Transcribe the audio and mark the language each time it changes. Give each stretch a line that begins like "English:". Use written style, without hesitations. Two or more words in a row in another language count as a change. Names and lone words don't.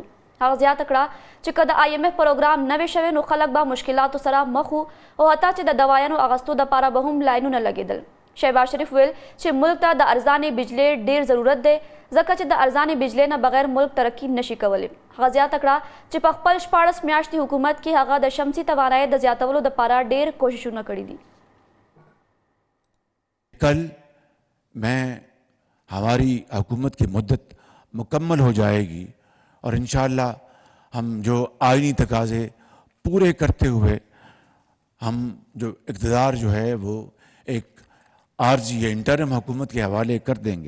Pashto: هغه زیاته کړه چې که د IMF پروګرام نه وي شوی نو خلک به مشکلاتو سره مخ وو او حتی چې د دوایانو اغستو دپاره به هم لاینونه لګېدل. شهباز شریف ویل چې ملک ته د ارزانې بجلی ډیر ضرورت دی ځکه چې د ارزانې بجلی نه بغیر ملک ترقي نشي کولی. هغه زیاته کړه چې په خپل 14 میاشتې حکومت کې هغه د شمسي توانایي د زیاتولو دپاره ډیر کوششونه کړي دي.
Urdu: کل میں ہماری حکومت کی مدت مکمل ہو جائیگی اور انشاءاللہ ہم جو آئینی تقاضے پورے کرتے ہوئے ہم جو اقتدار جو ہے وہ ایک عارضی یا انٹرم حکومت کے حوالے کر دینگے.